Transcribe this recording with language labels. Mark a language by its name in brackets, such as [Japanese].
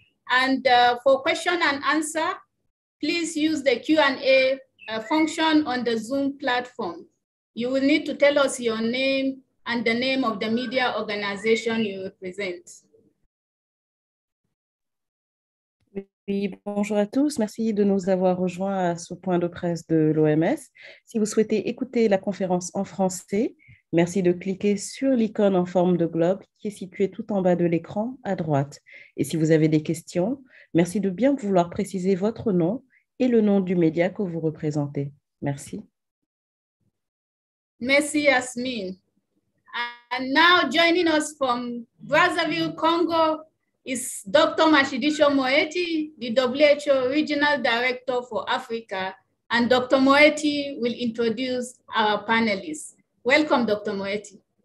[English] And for question and answer, please use the Q&A function on the Zoom platform. You will need to tell us your name and the name of the media organization you represent. [French] Oui, bonjour à tous. Merci de nous avoir rejoints à ce point de presse de l'OMS. Si vous souhaitez écouter la conférence en français, merci de cliquer sur l'icône en forme de globe qui est située tout en bas de l'écran à droite. Et si vous avez des questions, merci de bien vouloir préciser votre nom et le nom du média que vous représentez. Merci. Merci, Yasmin. [English] And now joining us from Brazzaville, Congo, is Dr. Matshidiso Moeti, the WHO Regional Director for Africa, and Dr. Moeti will introduce our panelists. Welcome, Dr. Moeti.